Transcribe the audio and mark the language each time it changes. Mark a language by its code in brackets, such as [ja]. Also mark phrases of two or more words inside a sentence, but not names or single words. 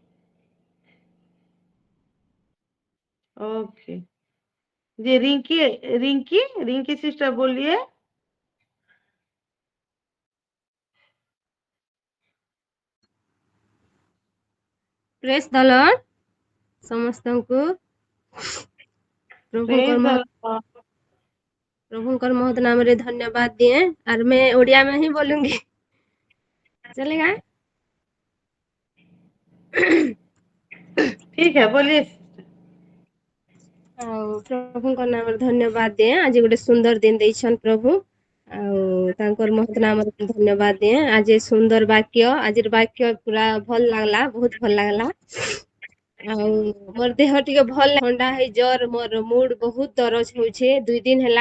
[hi] ओके जी। रिंकी रिंकी रिंकी सिस्टर बोलिए। [en] praise the Lord [or] ସମସ୍ତଙ୍କୁ ପ୍ରଭୁଙ୍କର ବହୁତ ନାମ ରେ ଧନ୍ୟବାଦ ଦିଏ। [hi] और मैं उड़िया में ही बोलूंगी। चलेगा? ठीक है, बोलिए। [or] ଆଉ ପ୍ରଭୁଙ୍କ ନାମରେ ଧନ୍ୟବାଦ ଦିଏ। ଆଜି ଗୋଟେ ସୁନ୍ଦର ଦିନ ଦେଇଛନ୍ ପ୍ରଭୁ। ଆଉ ତାଙ୍କର ମହତ ନାମରେ ଧନ୍ୟବାଦ ଦିଏ। ଆଜି ସୁନ୍ଦର ବାକ୍ୟ, ଆଜିର ବାକ୍ୟ ପୁରା ଭଲ ଲାଗଲା, ବହୁତ ଭଲ ଲାଗଲା। ଆଉ ମୋର ଦେହ ଟିକେ ଭଲ ଥଣ୍ଡା ହେଇ ଜର, ମୋର ମୁଡ ବହୁତ ଦରଜ ହଉଛେ 2 ଦିନ ହେଲା।